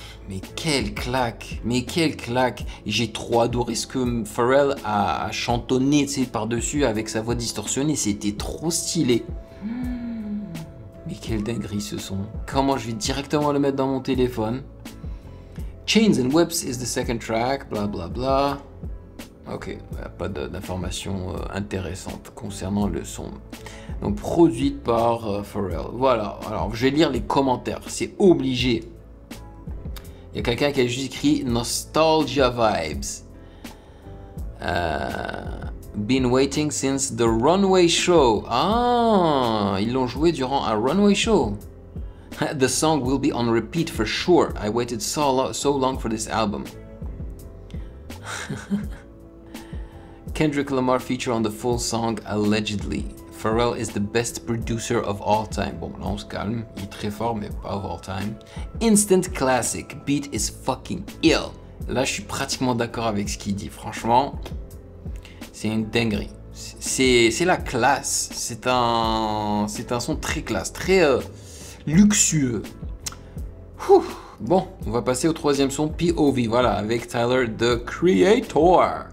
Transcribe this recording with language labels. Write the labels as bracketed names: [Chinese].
[French] Mais quelle claque, mais quelle claque. J'ai trop adoré ce que Pharrell a chantonné, tu sais, par-dessus avec sa voix distorsionnée. C'était trop stylé. Mais quelle dinguerie ce son. Comment je vais directement le mettre dans mon téléphone. [English] Chains and Whips is the second track, bla bla bla. [French] Ok, pas d'informations intéressantes concernant le son. Donc produite par Pharrell. Voilà, alors je vais lire les commentaires, c'est obligé. Il y a quelqu'un qui a juste écrit Nostalgia Vibes. [English] Been waiting since the Runway Show. [French] Ah, ils l'ont joué durant un Runway Show. [English] The song will be on repeat for sure. I waited so long for this album. Kendrick Lamar feature on the full song allegedly. Pharrell is the best producer of all time. [French] Bon, là on se calme, il est très fort mais pas of all time. Instant classic, beat is fucking ill. Là je suis pratiquement d'accord avec ce qu'il dit, franchement, c'est une dinguerie. C'est la classe, c'est un son très classe, très luxueux. Ouh. Bon, on va passer au troisième son, POV, voilà, avec Tyler, The Creator.